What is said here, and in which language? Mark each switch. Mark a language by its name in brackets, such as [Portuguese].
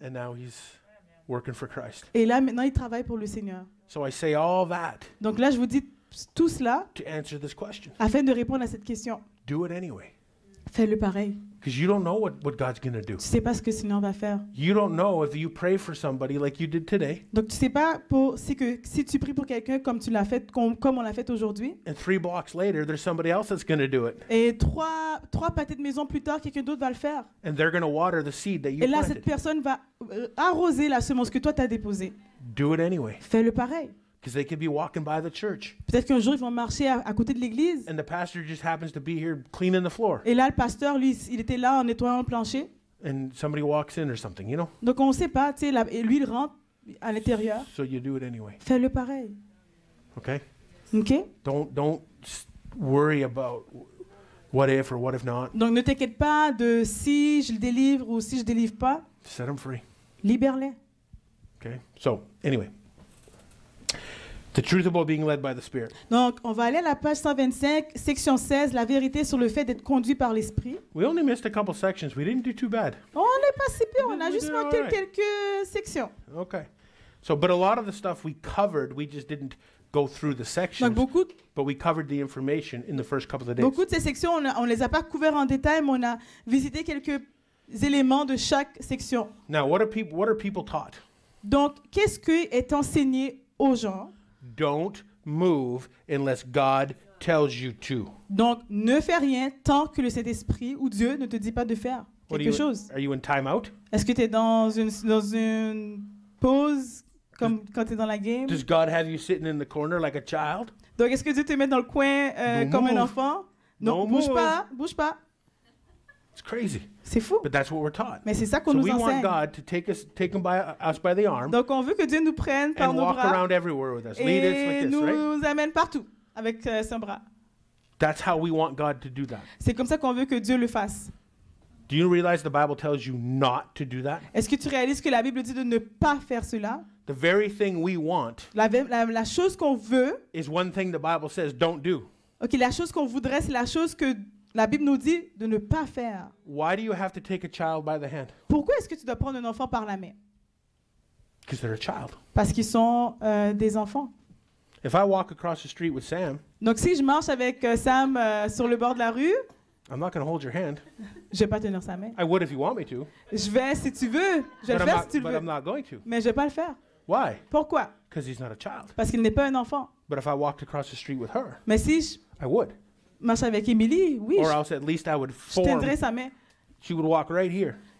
[English] and now he's working for Christ. [French] Et là, maintenant, il travaille pour le Seigneur. [English] So I say all that [French] Donc là, je vous dis tout cela [English] to answer this question. [French] afin de répondre à cette question. [English] Do it anyway. [French] Fais-le pareil. [English] Because you don't know what God's going to do. [French] Tu ne sais pas ce que le Seigneur va faire. [English] You don't know if you pray for somebody like you did today, [French] Donc, tu ne sais pas si tu pries pour quelqu'un comme tu l'as fait, comme on l'a fait aujourd'hui, [English] and 3 blocks later, there's somebody else that's going to do it. [French] et trois pâtés de maison plus tard, quelqu'un d'autre va le faire. [English] And they're going to water the seed that you [French] Et là, cette [English] planted. [French] personne va arroser la semence que toi, tu as déposée. [English] Do it anyway. [French] Fais-le pareil. [English] Because they could be walking by the church, [French] Peut-être qu'un jour, ils vont marcher à côté de l'église. [English] and the pastor just happens to be here cleaning the floor, [French] Et là, le pasteur, lui, il était là en nettoyant le plancher. [English] and somebody walks in or something, you know? [French] Donc, on ne sait pas, tu sais, et lui, il rentre à l'intérieur. [English] So you do it anyway. [French] Fais-le pareil. [English] Okay? [French] OK? [English] Don't worry about what if or what if not. [French] Donc, ne t'inquiète pas de si je le délivre ou si je ne délivre pas. [English] Set them free. [French] Libère-les. [English] Okay? So, anyway. The truth about being led by the Spirit. [French] Donc, on va aller à la page 125, section 16, la vérité sur le fait d'être conduit par l'Esprit. [English] We only missed a couple sections. We didn't do too bad. [French] On n'est pas si pire, on a [English] We [French] juste [English] did [French] manqué [English] all right. [French] quelques sections. [English] Okay. So, but a lot of the stuff we covered, we just didn't go through the [French] Donc, [English] sections, [French] beaucoup [English] but we covered the information in the first couple of days. [French] de ces sections, on ne les a pas couvertes en détail, mais on a visité quelques éléments de chaque section. [English] Now, what are people taught? [French] Donc, qu'est-ce qui est enseigné aux gens? [English] Don't move unless God tells you to. [French] Donc, ne fais rien tant que le Saint-Esprit ou Dieu ne te dit pas de faire [English] What [French] quelque chose. [English] Are you in timeout? [French] Est-ce que tu es dans une pause comme quand tu es dans la game? [English] Does God have you sitting in the corner like a child? [French] Donc, est-ce que Dieu te met dans le coin [English] Don't [French] comme un [English] move. [French] enfant? Non, [English] Don't [French] bouge [English] move. [French] pas, bouge pas. [English] It's crazy. [French] C'est fou. [English] But that's what we're taught. [French] Mais c'est ça qu'on [English] So [French] nous [English] we want [French] enseigne. [English] God to take us by the arm [French] Donc, on veut que Dieu nous prenne par [English] and [French] nos [English] walk [French] bras [English] around everywhere with us. Lead us [French] et [English] like this, right? [French] nous amène partout avec son bras. [English] That's how we want God to do that. [French] C'est comme ça qu'on veut que Dieu le fasse. [English] Do you realize the Bible tells you not to do that? [French] Est-ce que tu réalises que la Bible dit de ne pas faire cela? [English] The very thing we want [French] La chose qu'on veut, [English] is one thing the Bible says don't do. [French] ok, la chose qu'on voudrait, c'est la chose que la Bible nous dit de ne pas faire. [English] Why do you have to take a child by the hand? [French] Pourquoi est-ce que tu dois prendre un enfant par la main? [English] Because they're a child. [French] Parce qu'ils sont des enfants. [English] If I walk across the street with Sam, [French] Donc, si je marche avec Sam sur le bord de la rue, [English] I'm not going to hold your hand. [French] je vais pas tenir sa main. [English] I would if you want me to, [French] Je vais, si tu veux, je vais [English] but [French] le faire si tu le [English] but [French] veux. [English] I'm not going to. [French] Mais je vais pas le faire. [English] Why? [French] Pourquoi? [English] Because he's not a child. [French] Parce qu'il n'est pas un enfant. [English] But if I walked across the street with her, [French] Mais si je [English] I would. [French] marche avec Émilie, oui, [English] Or else at least I would [French] je tiendrai sa main. [English] She would walk right here.